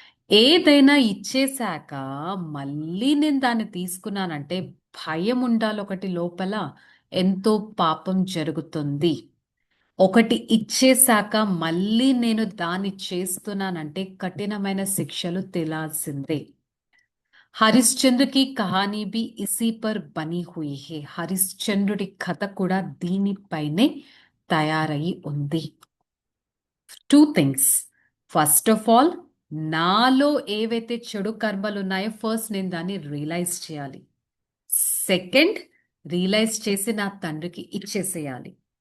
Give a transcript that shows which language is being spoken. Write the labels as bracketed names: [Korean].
[Telugu] ఏదైనా ఇచ్చేశాక మళ్ళీ నేను దాన్ని తీసుకున్నానంటే భయం ఉండాలి ఒకటి లోపల, ఎంతో పాపం జరుగుతుంది. ఒకటి ఇచ్చేశాక మళ్ళీ నేను దాన్ని చేస్తున్నానంటే కఠినమైన శిక్షలు తినాల్సిందే. [Hindi] హరిశ్చంద్ర की कहानी भी इसी पर बनी हुई है. [Telugu] హరిశ్చంద్రుడి కథ కూడా దీనిపైనే తయారై ఉంది. 2 థింగ్స్. ఫస్ట్ ఆఫ్ ఆల్, నాలో ఏవైతే చెడు కర్మలు ఉన్నాయో ఫస్ట్ నేను దాన్ని రియలైజ్ చేయాలి. సెకండ్, రియలైజ్ చేసి నా తండ్రికి ఇచ్చేసేయాలి.